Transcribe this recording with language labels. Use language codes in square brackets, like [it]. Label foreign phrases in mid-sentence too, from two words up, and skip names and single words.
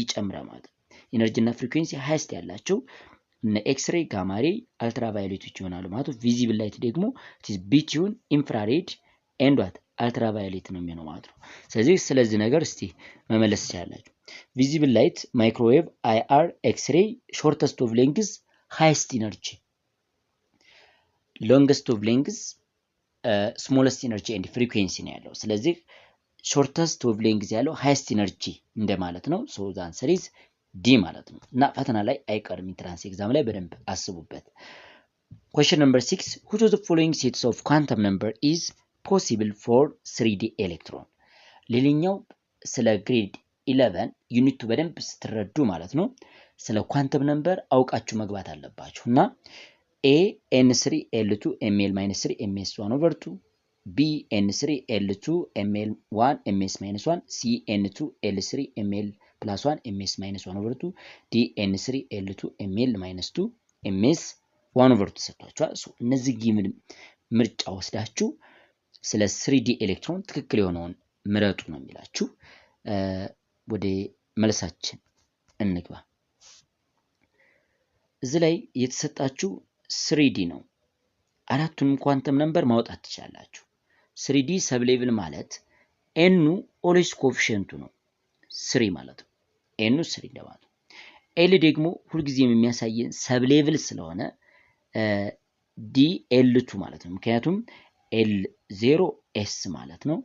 [am] ይጨምራል ማለት ነው። ኢነርጂ እና [en] frequency highest [am] ያላቸው እነ [en] X-ray, gamma ray፣ [am] አልትራቫዮሌቶች ይሆናሉ ማለት ነው። [en] visible light [am] ደግሞ [en] between infrared and what ultraviolet [am] ነው የሚሆነው ማለት ነው። ስለዚህ ነገር እስቲ መመለስ ትችላላችሁ። [en] visible light, microwave, IR, X-ray, shortest of length, highest energy፣ longest of length, smallest energy and frequency [am] ነው ያለው። ስለዚህ [en] shortest of length [am] ያለው [en] highest energy [am] እንደማለት ነው። [en] so the answer is D [am] ማለት ነው። እና ፈተና ላይ አይቀርም፣ [en] entrance exam [am] ላይ በደንብ አስቡበት። [en] Question number 6. Which of the following sets of quantum number is possible for 3D electron? [am] ሌላኛው ስለ ግሬድ 11 ዩኒቱ በደንብ ስትረዱ ማለት ነው ስለ [en] quantum number [am] አውቃችሁ መግባት አለባችሁ። [en] እና A n3 l2 ml - 3 ms1 over 2, B n3 l2 ml1 ms-1, C n2 l3 ml plus 1 ms-1 over 2, D n3 l2 ml-2 ms1 over 2 [am] ሰጥቷቸዋል። እነዚህ ምርጫ ወስዳችሁ ስለ 3D ኤሌክትሮን ትክክል የሆነውን ምረጡ ነው የሚላችሁ። ወደ መልሳችን እንግባ። እዚህ ላይ የተሰጣችሁ 3D ነው። አራቱንም [en] quantum number [am] ማውጣት ትችላላችሁ። 3D [en] sub level [am] ማለት [en] n always coefficient [am] ነው 3 ማለት ነው። ኤኑ 3 እንደማለት ነው። ኤል ደግሞ ሁልጊዜም የሚያሳየን [en] sub level [am] ስለሆነ ዲ ኤል2 ማለት ነው። ምክንያቱም ኤል0 ኤስ ማለት ነው።